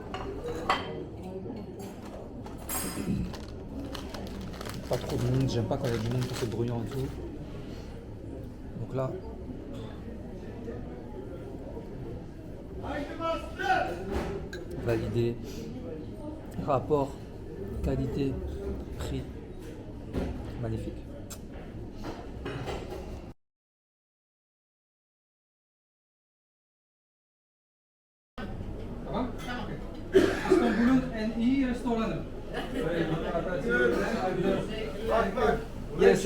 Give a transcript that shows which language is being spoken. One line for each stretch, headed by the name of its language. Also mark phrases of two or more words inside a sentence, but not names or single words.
French: Pas trop de monde, j'aime pas quand il y a du monde, que c'est bruyant et tout. Donc là... Validé. Rapport, qualité, prix. Magnifique.
Turkish: Tamam? İstanbul'un en iyi restoranı. Bak. Bunu Yes.